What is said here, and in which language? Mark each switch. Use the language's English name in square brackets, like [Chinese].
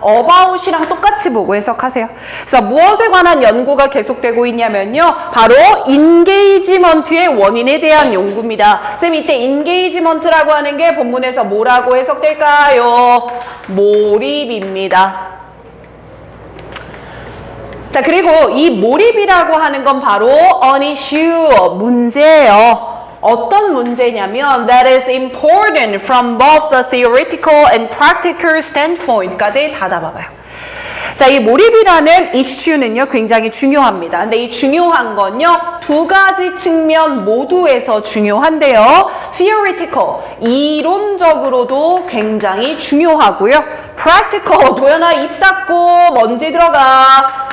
[Korean] about이랑 똑같이 보고 해석하세요. 그래서 무엇에 관한 연구가 계속되고 있냐면요, 바로 engagement의 원인에 대한 연구입니다. 쌤, 이때 engagement라고 하는 게 본문에서 뭐라고 해석될까요? 몰입입니다. 자, 그리고 이 몰입이라고 하는 건 바로 [English] an issue, [Korean] 문제예요. 어떤 문제냐면 [English] that is important from both the theoretical and practical standpoint [Korean] 까지 다 잡아봐요. 자, 이 몰입이라는 이슈는요, 굉장히 중요합니다. 근데 이 중요한 건요, 두 가지 측면 모두에서 중요한데요. theoretical, 이론적으로도 굉장히 중요하고요. practical, 도연아 입 닫고 먼지 들어가.